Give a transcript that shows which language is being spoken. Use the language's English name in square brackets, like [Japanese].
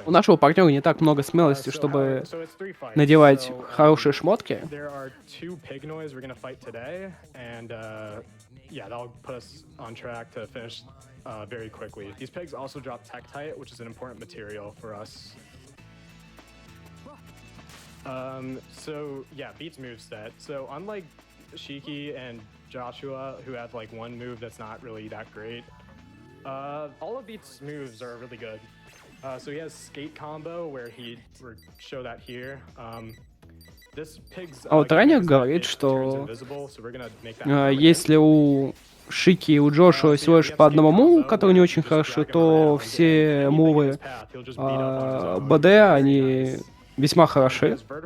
[Russian] У нашего партнера не так много смелости, чтобы надевать хорошие шмотки. [English] There are 2 pig noise we're gonna fight today, and yeah, that'll put us on track to finish very quickly. These pigs also drop Tektite, which is an important material for us. So yeah, Beat's moveset. So unlike Shiki and Joshua, who have like one move that's not really that great, all of Beat's moves are really good. So he has skate combo where we'll show that here. This pig's [Russian] вот тренер говорит, что если у Шики и у Джошуа всего лишь по одному муву, который не очень хорошо, то все мувы БД, они весьма хороши.